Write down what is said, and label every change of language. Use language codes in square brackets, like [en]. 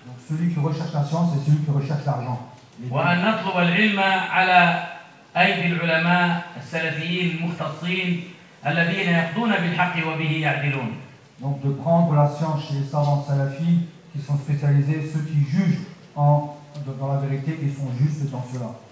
[fr] celui qui recherche la science et celui qui recherche l'argent [ar] وان نطلب العلم على ايدي العلماء السلفيين المختصين الذين يقضون بالحق وبه يعدلون [fr] donc de prendre la science chez les savants salafis qui sont spécialisés ceux qui jugent en dans la vérité qui sont justes dans cela.